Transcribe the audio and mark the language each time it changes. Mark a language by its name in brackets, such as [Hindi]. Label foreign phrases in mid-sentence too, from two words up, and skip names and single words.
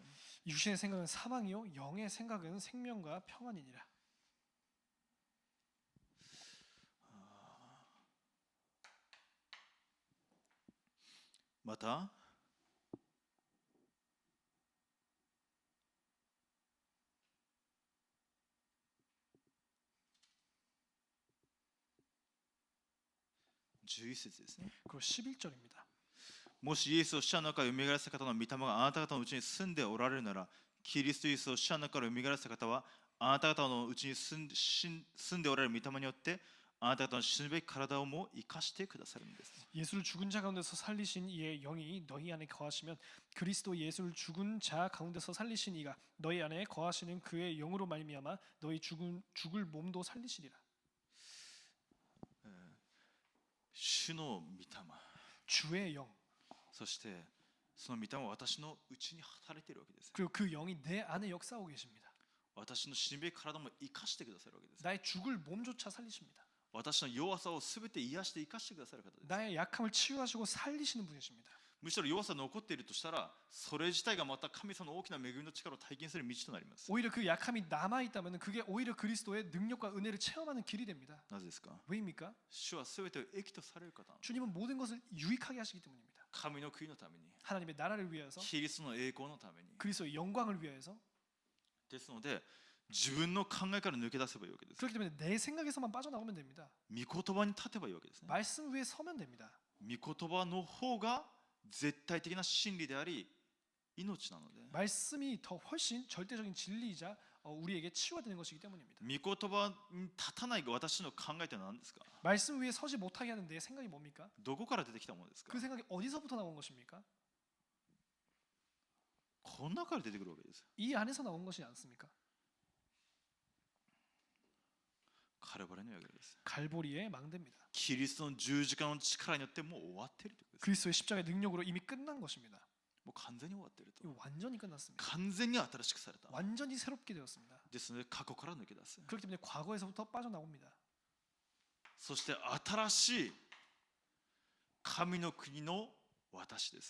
[Korean] 육신의 생각은 사망이요 영의 생각은 생명과 평안이니라. [Japanese] また11節ですね。 [Korean] 그리고 11절입니다. [Japanese] もしイエスを死者の中から蘇らせた方の御霊があなた方のうちに住んでおられるなら、キリストイエスを死者の中から蘇らせた方はあなた方のうちに住んでおられる御霊によってあなた方の死ぬべき体をも生かしてくださるんです。 [Korean] 예수를 죽은 자 가운데서 살리신 이의 영이 너희 안에 거하시면 그리스도 예수를 죽은 자 가운데서 살리신 이가 너희 안에 거하시는 그의 영으로 말미암아 너희 죽을 몸도 살리시리라. [Japanese] 主の御霊、 [Korean] 주의 영 [Japanese] そしてその御霊は私のうちに働いているわけです。 [Korean] 그리고 그 영이 내 안에 역사하고 계십니다. [Japanese] 私の死ぬべき体も生かしてくださるわけです。 [Korean] 나의 죽을 몸조차 살리십니다. [Japanese] 私の弱さをすべて癒して生かしてくださる方です。 [Korean] 나의 약함을 치유하시고 살리시는 분이십니다. [Japanese] むしろ弱さが残っているとしたら、それ自体がまた神様の大きな恵みの力を体験する道となります。 [Korean] 오히려 그 약함이 남아 있다면 그게 오히려 그리스도의 능력과 은혜를 체험하는 길이 됩니다. [Japanese] なぜですか？ [Korean] 왜입니까? [Japanese] 主はすべてを益とされる方。 [Korean] 주님은 모든 것을 유익하게 하시기 때문입니다. [Japanese] 神の国のために、 [Korean] 하나님의 나라를 위하여서 [Japanese] キリストの栄光のために。 [Korean] 그리스도의 영광을 위하여서 [Japanese] ですので、自分の考えから抜け出せばいいわけです。 [Korean] 그렇기 때문에 내 생각에서만 빠져나오면 됩니다. [Japanese] 御言葉に立てばいいわけですね。 [Korean] 말씀 위에 서면 됩니다. [Japanese] 御言葉の方が絶対的な真理であり、命なので。 [Korean] 말씀이 더 훨씬 절대적인 진리이자 우리에게 치유되는 것이기 때문입니다. [Japanese] 御言葉に立たない私の考えというのは何ですか？ [Korean] 말씀 위에 서지 못하게 하는 내 생각이 뭡니까? [Japanese] どこから出てきたものですか？ [Korean] 그 생각이 어디서부터 나온 것입니까? [Japanese] この中から出てくるわけです。 [Korean] 이 안에서 나온 것이 않습니까? [Japanese] カルバリの役です。 [Korean] 갈보리의 망대입니다. [Japanese] キリストの十字架の力によってもう終わっているということです。 [Korean] 그리스도의 십자가의 능력으로 이미 끝난 것입니다. [Japanese] もう完全に終わっていると。 [Korean] 이거 완전히 끝났습니다. [Japanese] 完全に新しくされた。 [Korean] 완전히 새롭게 되었습니다. [Japanese] ですので過去から抜け出す。 [Korean] 그렇기 때문에 과거에서부터 빠져나옵니다. [Japanese] そして新しい神の国の私です。